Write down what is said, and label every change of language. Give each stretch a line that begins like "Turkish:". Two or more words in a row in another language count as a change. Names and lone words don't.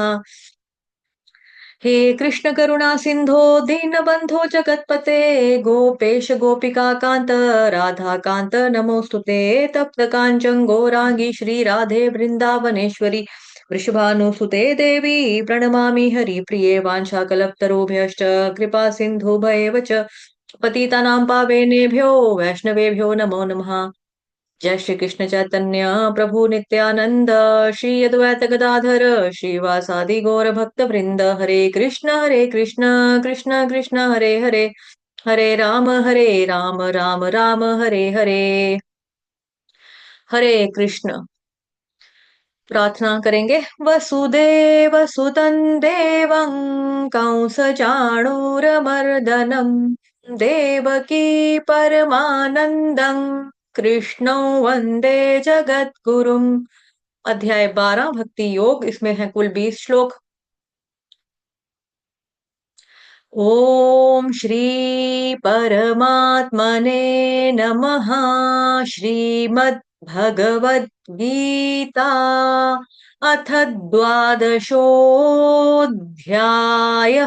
Sanskrit: हे कृष्ण करुणा सिंधो दीनबंधो जगतपते गोपेश गोपिका कांत राधा कांत नमोस्तुते तप्त कांचन गौरांगी श्री राधे वृंदावनेश्वरी वृषभानुसुते देवी प्रणमामि हरिप्रिये वाञ्छाकल्पतरुभ्यश्च कृपा सिन्धुभ्येव च पतितानां पावनेभ्यो वैष्णवेभ्यो नमो नमः। जय श्री कृष्ण चैतन्य प्रभु नित्यानंद श्री अद्वैत गदाधर श्रीवासादि गौर भक्त वृंद हरे कृष्ण कृष्ण कृष्ण हरे हरे हरे राम राम राम हरे हरे। हरे कृष्ण।
Hindi: प्रार्थना करेंगे।
Sanskrit: वसुदेव सुतं देवं कंसचाणूरमर्दनम् देवकी परमानन्दं कृष्णौ वन्दे जगद्गुरुम्।
Hindi: अध्याय 12 भक्ति योग। इसमें है कुल 20 श्लोक।
Sanskrit: ओम श्री परमात्मने नमः। श्रीमद् भगवद गीता अथ द्वादशोऽध्यायः।